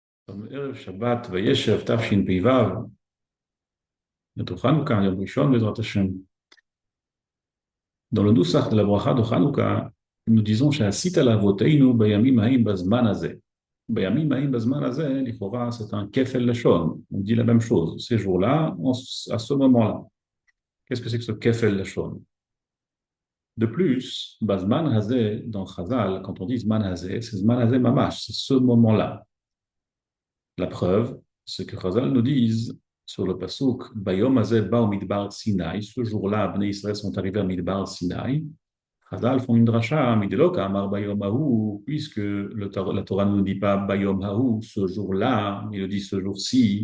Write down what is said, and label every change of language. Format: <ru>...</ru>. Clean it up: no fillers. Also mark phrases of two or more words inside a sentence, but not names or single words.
<he>ערב שבת וישב תשפ"ו, את חנוכה, יום ראשון בעזרת השם.</he> <fr>Dans le nusach de la bracha de Hanouka, nous disons</fr> <he>שעשית לאבותינו בימים ההם בזמן הזה. בימים ההם בזמן הזה, לכאורה,</he> <fr>c'est un</fr> <he>כפל לשון.</he> <fr>On dit la même chose. Ces jours-là, à ce moment-là. Qu'est-ce que c'est que ce</fr> <he>כפל לשון?</he> <fr>De plus,</fr> <he>בזמן הזה,</he> <fr>dans Chazal, quand on dit</fr> <he>זמן הזה,</he> <fr>c'est</fr> <he>זמן הזה ממש,</he> <fr>c'est ce moment-là. La preuve, c'est que Chazal nous disent sur le pasuk</fr> <he>ביום הזה באו מדבר סיני,</he> <fr>ce jour-là, Bnei Israël sont arrivés à Midbar Sinaï. Chazal font une dracha,</fr> <he>מדלא קאמר ביום ההוא,</he> <fr>puisque la Torah ne nous dit pas</fr> <he>ביום ההוא,</he> <fr>ce jour-là, il le dit ce jour-ci.</fr>